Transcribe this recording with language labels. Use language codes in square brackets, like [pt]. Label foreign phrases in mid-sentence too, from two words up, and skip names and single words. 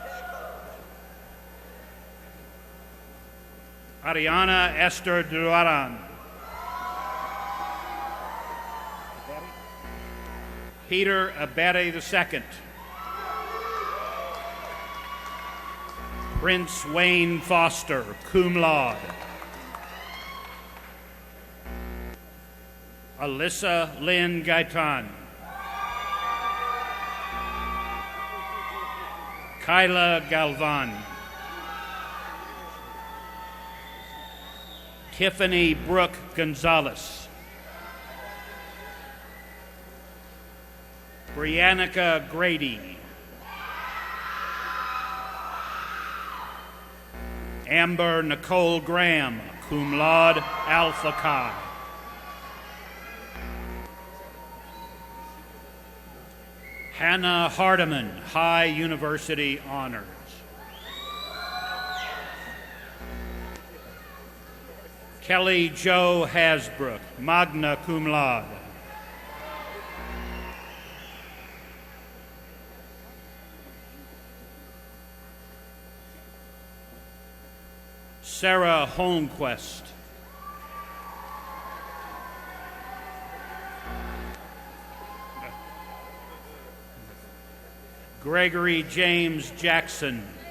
[en] Ariana Esther Duran. Peter Abere II. Prince Wayne Foster, [la] cum laude. [en] Alyssa Lynn Gaitan. Kyla Galvan. Tiffany Brooke Gonzalez. Briannica Grady. Amber Nicole Graham, [la] cum laude, Alpha Chi. [en] Hannah Hardiman, High University Honors. Kelly Jo Hasbrook, [la] magna cum laude. [en] Sarah Holmquist. Gregory James Jackson.